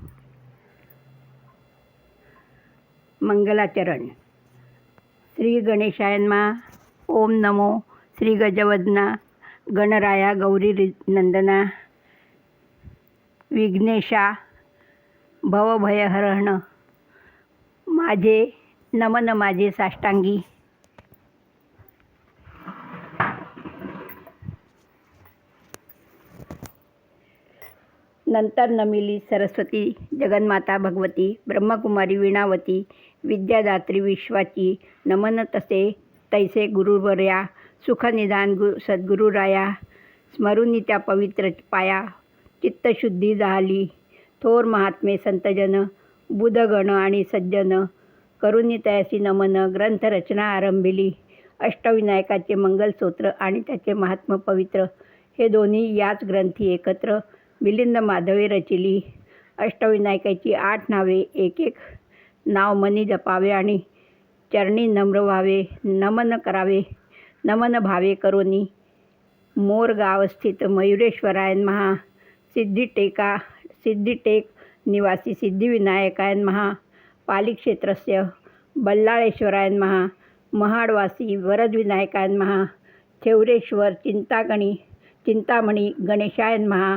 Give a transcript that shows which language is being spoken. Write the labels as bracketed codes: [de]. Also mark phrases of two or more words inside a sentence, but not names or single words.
[mr] मंगलाचरण. [sa] श्री गणेशाय नमः. [mr] ओम नमो श्री गजवदना गणराया गौरी नंदना विघ्नेशा भवभयहरण माझे नमन माझे साष्टांगी. नंतर नमिली सरस्वती जगन्माता भगवती ब्रह्मकुमारी वीणावती विद्यादात्री विश्वाची नमन तसे तैसे गुरुवर्या सुखनिदान सद्गुरुराया. स्मरुनी त्या पवित्र पाया चित्तशुद्धी झाली. थोर महात्मे संतजन बुधगण आणि सज्जन करुनी तयासी नमन ग्रंथरचना आरंभिली. अष्टविनायकाचे मंगलस्तोत्र आणि त्याचे महात्म पवित्र हे दोन्ही याच ग्रंथी एकत्र मिलिंद माधवे रचिली. अष्टविनायकाची 8 नावे एक एक नाव मनी जपावे आणि चरणी नम्र व्हावे. नमन करावे नमन भावे करोनी मोरगाव स्थित [sa] मयुरेश्वराय नमः. सिद्धिटेक निवासी सिद्धिविनायकाय नमः. पालिक्षेत्रस्य बल्लाळेश्वराय नमः. महाडवासी वरदविनायकाय नमः. थेवरेश्वर चिंतामणी गणेशाय नमः.